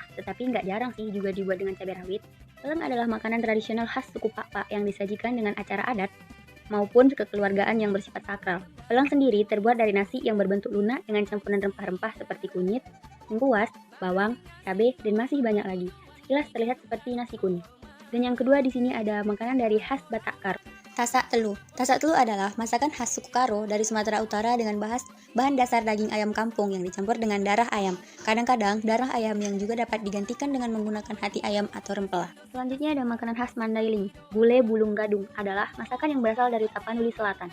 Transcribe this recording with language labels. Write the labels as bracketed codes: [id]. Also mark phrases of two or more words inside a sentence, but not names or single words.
[id] Tetapi nggak jarang sih juga dibuat dengan cabai rawit. Pelang adalah makanan tradisional khas suku Papa yang disajikan dengan acara adat maupun kekeluargaan yang bersifat sakral. Pelang sendiri terbuat dari nasi yang berbentuk lunak dengan campuran rempah-rempah seperti kunyit, lengkuas, bawang, cabai, dan masih banyak lagi. Sekilas terlihat seperti nasi kuning. Dan yang kedua di sini ada makanan dari khas Batak Karo. Tasak telu. Tasak telu adalah masakan khas suku Karo dari Sumatera Utara dengan bahan dasar daging ayam kampung yang dicampur dengan darah ayam. Kadang-kadang darah ayam yang juga dapat digantikan dengan menggunakan hati ayam atau rempela. Selanjutnya ada makanan khas Mandailing. Gulai bulung gadung adalah masakan yang berasal dari Tapanuli Selatan.